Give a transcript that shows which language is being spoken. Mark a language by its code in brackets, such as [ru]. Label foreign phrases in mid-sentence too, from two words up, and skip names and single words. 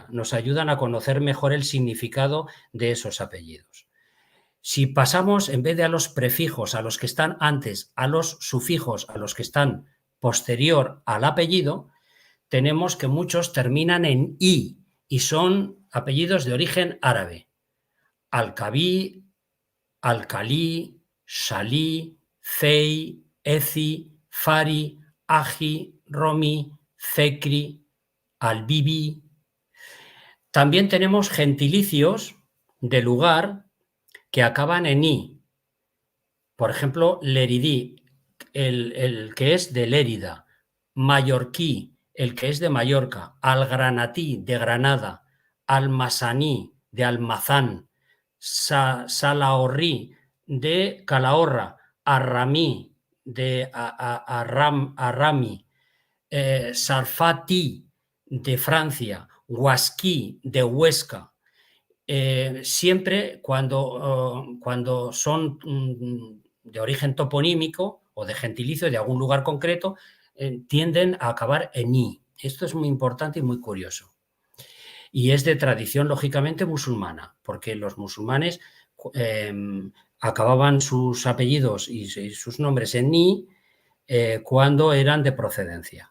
[es] Nos ayudan a conocer mejor el significado de esos apellidos. Si pasamos, en vez de a los prefijos, a los que están antes, a los sufijos, a los que están posterior al apellido, tenemos que muchos terminan en i y son apellidos de origen árabe. Alcabí, Alcalí, Shalí, Cei, Eci, Fari, Aji, Romi, Cecri, Albibi. También tenemos gentilicios de lugar que acaban en i. Por ejemplo, Leridí, el que es de Lérida, Mallorquí, el que es de Mallorca, Algranatí, de Granada, Almasaní, de Almazán, Salahorrí, de Calahorra, Arramí, de Arrami, Sarfati, de Francia, Huasquí, de Huesca. Siempre cuando son de origen toponímico o de gentilicio de algún lugar concreto, tienden a acabar en i. Esto es muy importante y muy curioso. Y es de tradición, lógicamente, musulmana, porque los musulmanes acababan sus apellidos y sus nombres en i cuando eran de procedencia.